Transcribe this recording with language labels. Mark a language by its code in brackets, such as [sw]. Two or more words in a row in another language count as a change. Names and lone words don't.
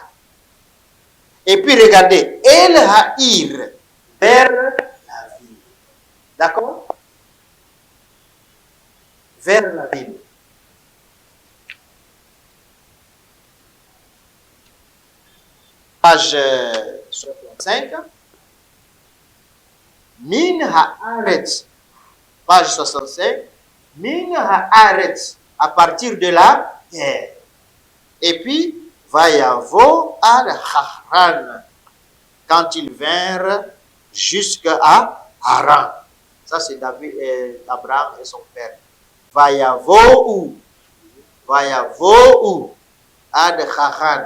[fr] Et puis regardez, [he] אל העיר, [fr] vers la ville. D'accord? Vers la ville. Page 65. [he] מן הארץ. Page 65. מן הארץ. [fr] À partir de la terre. Et puis, [he] ויבא עד חרן. [fr] Quand ils vinrent jusqu'à Haran. Ça, c'est David, Abraham et son père. [he] ויבא עד חרן.